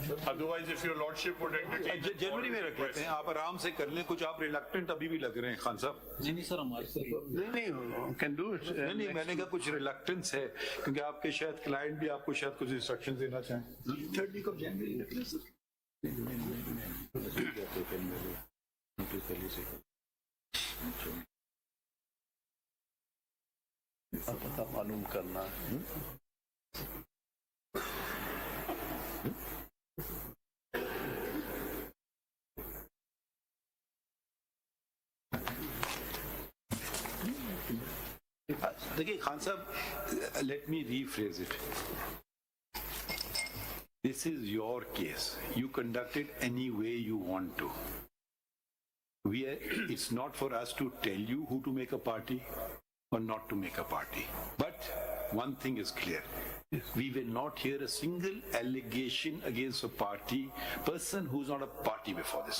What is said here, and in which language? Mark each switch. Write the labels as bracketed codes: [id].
[en] Otherwise, if your lordship would entertain. [ur] جنوری میں رکھ لیتے ہیں, آپ آرام سے کر لیں. کچھ آپ ریلکٹنٹ ابھی بھی لگ رہے ہیں خان صاحب. نہیں سر, ہمارے [en] نہیں, can do it. [ur] نہیں, میں نے کہا کچھ ریلکٹنس ہے کیونکہ آپ کے شاید کلائنٹ بھی آپ کو شاید کچھ انسٹرکشن دینا چاہیں. تھرڈ ویک آف جنوری نکلے سر. پتہ معلوم کرنا. [en] دیکھیے خان صاحب, let me rephrase it. This is your case. You conduct it any way you want to. It's not for us to tell you who to make a party or not to make a party. But one thing is clear. We will not hear a single allegation against a person who's not a party before this.